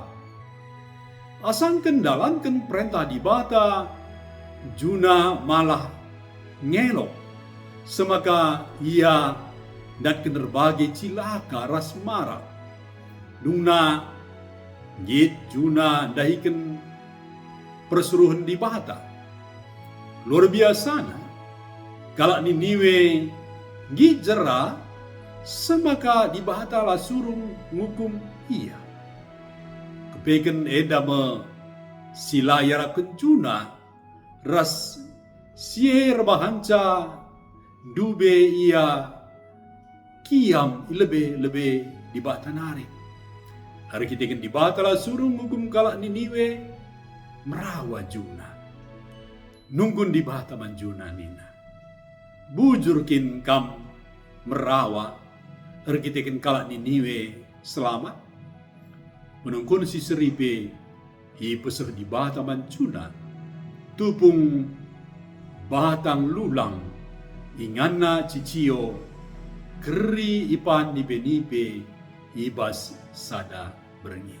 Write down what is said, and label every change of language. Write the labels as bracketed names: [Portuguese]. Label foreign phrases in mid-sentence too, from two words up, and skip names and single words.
[Batak Karo] Asangken dalanken perintah dibata, Juna malah ngelok. Semaka ia dan kenerbagi cilaka ras marah. Dungna git Juna dahiken persuruhan di bata. [Indonesian] Luar biasa [Batak Karo] na. Kalau Niniwe git jera, semaka di bata lah surung ngukum ia. Kepeken edama sila yaraken Juna ras sier bahanca dube ia kiam lebih di bata nari. Hari kita kan di bata lah surung hukum kalak Niniwe merawa Juna. Nunggun di bata man Juna nina. Bujurkin kam merawa. Hari kita kan kalak Niniwe selamat. Menungkun si seripe hi pesah di bata man Juna. Tupung batang lulang ingana cicio keri ipan nipe-nipe ibas sada berengi.